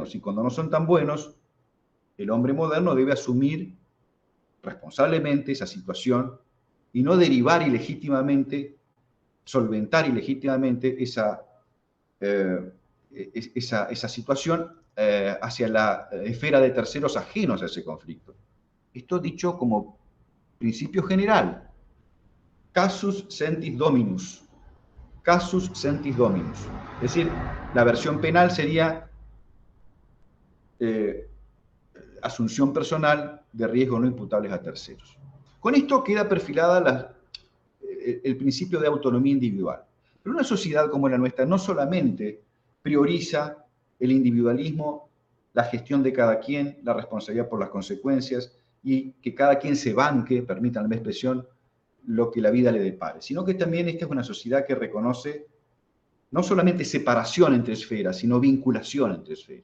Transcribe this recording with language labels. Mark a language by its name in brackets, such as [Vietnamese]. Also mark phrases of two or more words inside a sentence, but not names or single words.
[Spanish] Y cuando no son tan buenos, el hombre moderno debe asumir responsablemente esa situación y no derivar ilegítimamente, solventar ilegítimamente esa situación hacia la esfera de terceros ajenos a ese conflicto. Esto dicho como principio general. [Latin] Casus sentis dominus. Casus sentis dominus. [Spanish] Es decir, la versión penal sería asunción personal de riesgos no imputables a terceros. Con esto queda perfilada el principio de autonomía individual. Pero una sociedad como la nuestra no solamente prioriza el individualismo, la gestión de cada quien, la responsabilidad por las consecuencias y que cada quien se banque, permítanme la expresión, lo que la vida le depare, sino que también esta es una sociedad que reconoce no solamente separación entre esferas, sino vinculación entre esferas.